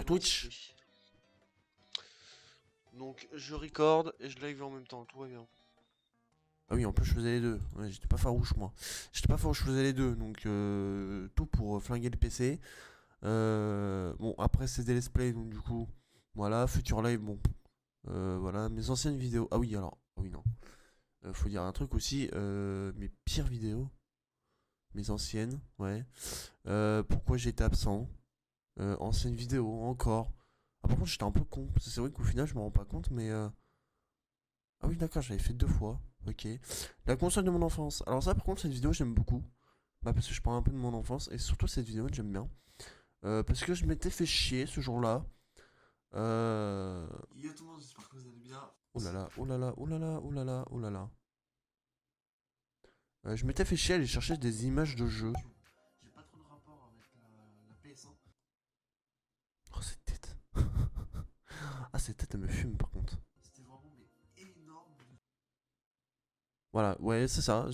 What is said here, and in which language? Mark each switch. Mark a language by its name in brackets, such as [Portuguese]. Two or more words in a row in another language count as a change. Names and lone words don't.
[French] Twitch. lancé. Donc je record et je live en même temps, tout va bien. Ah oui, en plus je faisais les deux. Ouais, j'étais pas farouche moi. J'étais pas farouche, je faisais les deux. Donc tout pour flinguer le PC. Bon, après c'est des [English] let's play, [French] donc du coup, voilà, futur live, bon. Voilà, mes anciennes vidéos. Ah oui, alors, ah oui, non. Faut dire un truc aussi, mes pires vidéos. Mes anciennes, ouais. Pourquoi j'étais absent. Anciennes vidéos, encore. Ah, par contre, j'étais un peu con. Parce que c'est vrai qu'au final, je me rends pas compte, mais. Ah oui, d'accord, j'avais fait deux fois. Ok. La console de mon enfance. Alors, ça, par contre, cette vidéo, j'aime beaucoup. Bah, parce que je parle un peu de mon enfance. Et surtout, cette vidéo, j'aime bien. Parce que je m'étais fait chier ce jour-là. Yo tout le monde, j'espère que vous allez bien. Oh là là, oh là là, oh là là, oh là là, oh là là. Je m'étais fait chier à aller chercher des images de jeux. J'ai pas trop de rapport avec la PS1. Oh, cette tête. Ah, cette tête, elle me fume par contre. C'était vraiment mais énorme. Voilà, ouais, c'est ça.